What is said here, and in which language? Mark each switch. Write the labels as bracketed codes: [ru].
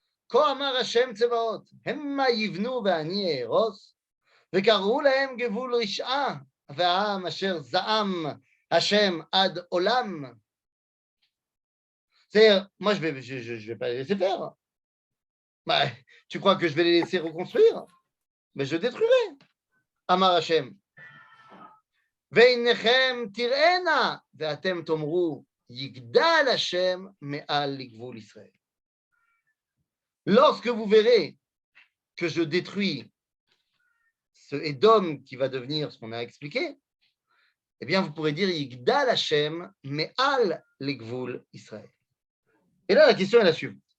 [he] כה אמר השם צבאות, המה יבנו ואני אהרוס, וקראו להם גבול רשעה, והעם אשר זעם השם עד עולם. [fr] C'est-à-dire, moi je vais pas les laisser faire. Bah, tu crois que je vais les laisser reconstruire? Mais je détruirai. [he] אמר השם. והנכם תראינה, ואתם תאמרו, יגדל השם מעל לגבול ישראל. [fr] Lorsque vous verrez que je détruis ce Édom qui va devenir ce qu'on a expliqué, eh bien, vous pourrez dire [he] Yigdal Hashem me'al legvul Israël. [fr] Et là, la question est la suivante.